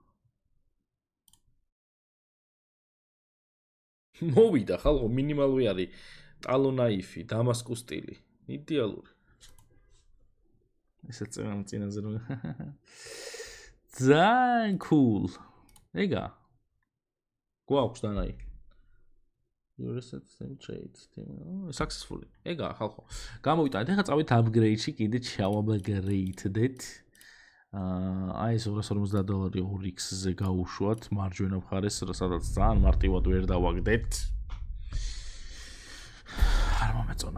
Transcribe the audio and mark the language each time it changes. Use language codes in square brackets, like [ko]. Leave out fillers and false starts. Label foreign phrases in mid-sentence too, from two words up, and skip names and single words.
[ka] მოვიდა ხალხო მინიმალური არის ტალონაიფი, დამასკუს სტილი. იდეალური. ესეც წინაზე რომ ძალიან cool. ეგა. გვაქვს დანაი. [en] Reset same trades. Successfully. [ka] ეგა ხალხო. გამოვიტანეთ, ეხლა წავით upgrade-ში, კიდე ჩავაბგრეიდდეთ. აი ეს $250 2x-ზე გაუშვათ მარჯვენა მხარეს, სადაც ძალიან მარტივად ვერ დავაგდეთ. არ მომეწონა.